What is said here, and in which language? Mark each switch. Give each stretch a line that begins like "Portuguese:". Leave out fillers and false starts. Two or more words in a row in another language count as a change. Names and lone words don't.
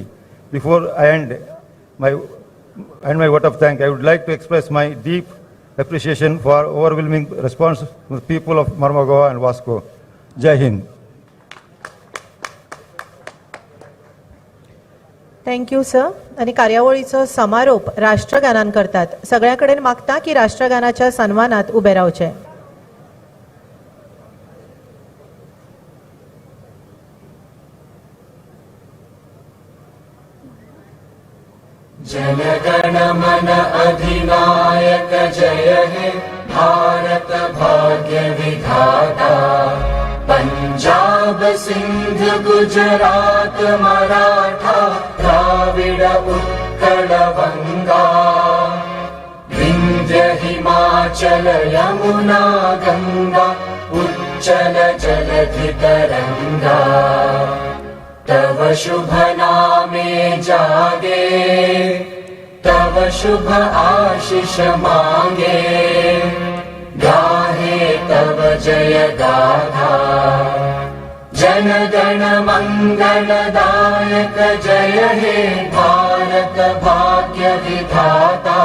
English: Before I end my vote of thanks, I would like to express my deep appreciation for overwhelming response from the people of Marmagaon and Vasco. Jai Hind. thank you sir.
Konkani: आणि कार्यावळीचो समारोप राष्ट्रगानान करतात. सगळ्या कडेन मागता की राष्ट्रगानाच्या सन्मानात उबे रावचे.
Bangla: জনগণ মন অধিনায়ক জয় হে ভারত ভাগ্য বিধাতা. पंजाब सिंध गुजरात मराठा द्राविड उत्कल बंगा. বিন্ধ্য হিমাচল যমুনা গঙ্গা উচ্ছল জলধি তরঙ্গ. তব শুভ নামে জাগে তব শুভ আশিস মাগে. গাহে তব জয় গাথা জনগণ মঙ্গলদায়ক জয় হে ভারত ভাগ্য বিধাতা.